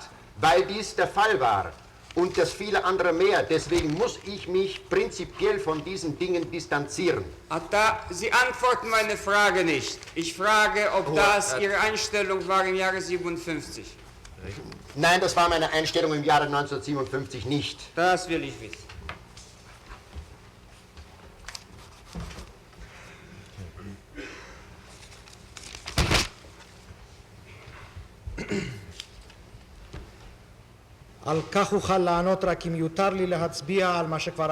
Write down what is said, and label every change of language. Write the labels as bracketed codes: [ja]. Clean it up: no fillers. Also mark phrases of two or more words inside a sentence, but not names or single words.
[de] Weil dies der Fall war und das viele andere mehr, deswegen muss ich mich prinzipiell von diesen Dingen distanzieren. Sie antworten meine Frage nicht. Ich frage, ob das Ihre Einstellung war im Jahre 57. Nein, das war meine Einstellung im Jahre 1957 nicht. Das will ich wissen. [he] על כך אוכל לענות רק אם יותר לי להצביע על מה שכבר